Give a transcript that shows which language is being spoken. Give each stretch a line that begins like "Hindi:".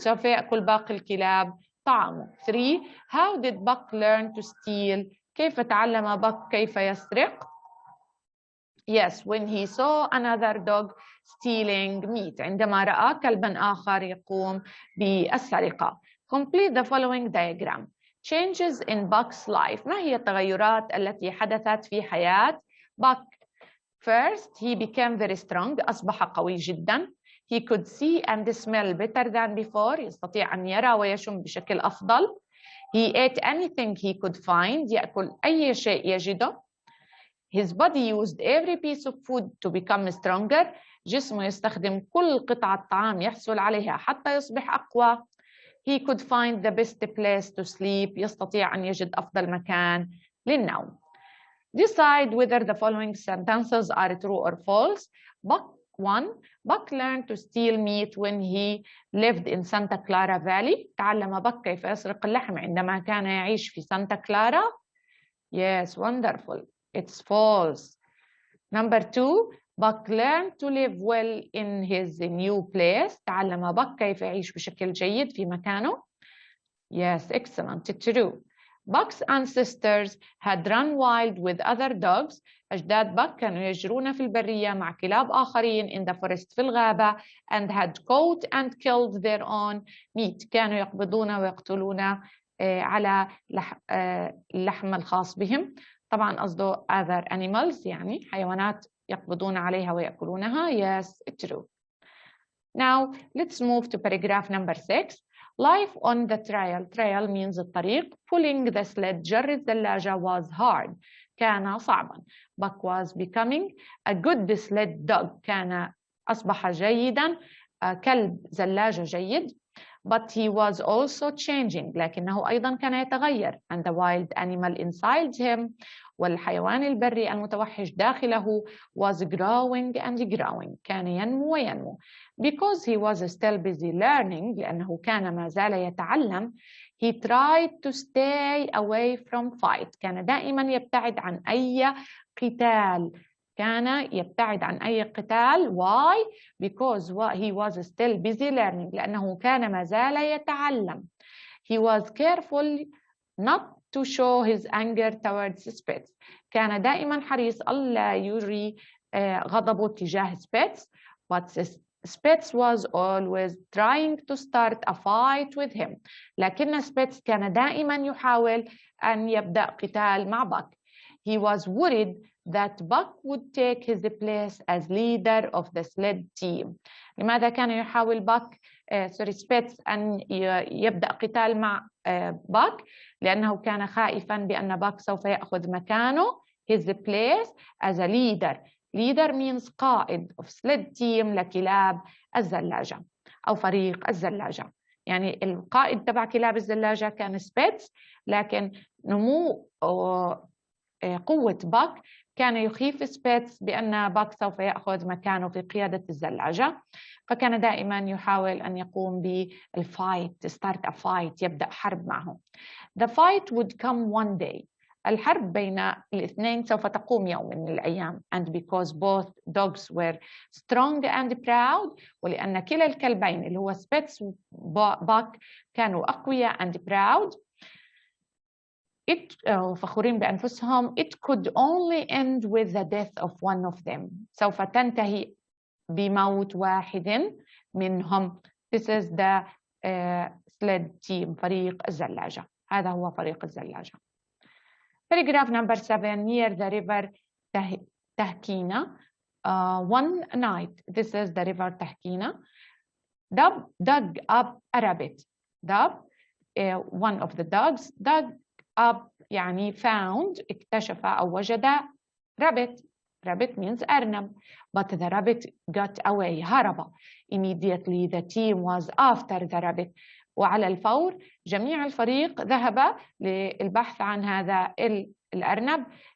Arabic: سوف يأكل باقي الكلاب طعامه. 3.
English: How did Buck learn to steal?
Arabic: كيف تعلم بك كيف يسرق؟
English: Yes, when he saw another dog stealing meat.
Arabic: عندما رأى كلبا آخر يقوم بالسرقة.
English: Complete the following diagram. Changes in Buck's life.
Arabic: ما هي التغيرات التي حدثت في حياة Buck؟
English: First, he became very strong.
Arabic: أصبح قوي جدا.
English: He could see and smell better than before.
Arabic: يستطيع أن يرى ويشم بشكل أفضل.
English: He ate anything he could find.
Arabic: يأكل أي شيء يجده.
English: His body used every piece of food to become stronger.
Arabic: جسمه يستخدم كل قطعة طعام يحصل عليها حتى يصبح أقوى.
English: He could find the best place to sleep.
Arabic: يستطيع أن يجد أفضل مكان للنوم.
English: Decide whether the following sentences are true or false. Buck 1. Buck learned to steal meat when he lived in Santa Clara Valley.
Arabic: تعلم بك كيف يسرق اللحم عندما كان يعيش في سانتا كلارا.
English: Yes, wonderful. It's false. Number 2. Buck learned to live well in his new place.
Arabic: تعلم بك كيف يعيش بشكل جيد في مكانه.
English: Yes, excellent. True. Buck's ancestors had run wild with other dogs.
Arabic: أجداد بك كانوا يجرون في البرية مع كلاب آخرين
English: in the forest
Arabic: في الغابة and had caught and killed their own meat. كانوا يقبضون ويقتلون على اللحم الخاص بهم. طبعا قصده
English: other animals
Arabic: يعني حيوانات يقبضون عليها ويأكلونها.
English: Yes, true. Now let's move to paragraph number 6. Life on the trail. Trail means
Arabic: الطريق.
English: Pulling the sled.
Arabic: جر الزلاجة
English: was hard.
Arabic: كان صعبا.
English: Buck was becoming a good sled dog.
Arabic: كان أصبح جيدا كلب زلاجة جيد.
English: But he was also changing.
Arabic: لكنه أيضا كان يتغير.
English: And the wild animal inside him.
Arabic: والحيوان البري المتوحش داخله
English: was growing and growing.
Arabic: كان ينمو وينمو.
English: Because he was still busy learning.
Arabic: لأنه كان ما زال يتعلم.
English: He tried to stay away from fight.
Arabic: كان دائما يبتعد عن أي قتال. كان يبتعد عن أي قتال.
English: Why? Because he was still busy learning.
Arabic: لأنه كان ما زال يتعلم.
English: He was careful not to show his anger towards Spitz.
Arabic: كان دائما حريص ألا يجري غضبه تجاه Spitz.
English: But Spitz was always trying to start a fight with him.
Arabic: لكن Spitz كان دائما يحاول أن يبدأ قتال مع Buck.
English: He was worried that Buck would take his place as leader of the sled team.
Arabic: لماذا كان يحاول Spitz أن يبدأ قتال مع Buck؟ لأنه كان خائفا بأن Buck سوف يأخذ مكانه
English: his place as a leader. Leader means
Arabic: قائد
English: of sled team
Arabic: لكلاب الزلاجة أو فريق الزلاجة. يعني القائد تبع كلاب الزلاجة كان Spitz. لكن نمو قوة Buck كان يخيف Spitz بأن Buck سوف يأخذ مكانه في قيادة الزلاجة. فكان دائما يحاول أن يقوم بالفايت.
English: start a fight.
Arabic: يبدأ حرب معه.
English: The fight would come one day.
Arabic: الحرب بين الاثنين سوف تقوم يوم من الأيام.
English: And because both dogs were strong and proud،
Arabic: ولأن كلا الكلبين اللي هو سبيتس وباك كانوا أقوياء
English: and proud،
Arabic: فخورين بأنفسهم،
English: it could only end with the death of one of them،
Arabic: سوف تنتهي بموت واحد منهم.
English: This is the sled team،
Arabic: فريق الزلاجة. هذا هو فريق الزلاجة.
English: Paragraph number 7. Near the river Tahkina, one night, this is the river Tahkina, dug up a rabbit. One of the dogs dug up يعني found،
Arabic: اكتشف أو وجد
English: rabbit. Rabbit means
Arabic: أرنب.
English: But the rabbit got away،
Arabic: هرب.
English: Immediately the team was after the rabbit.
Arabic: وعلى الفور جميع الفريق ذهب للبحث عن هذا الأرنب.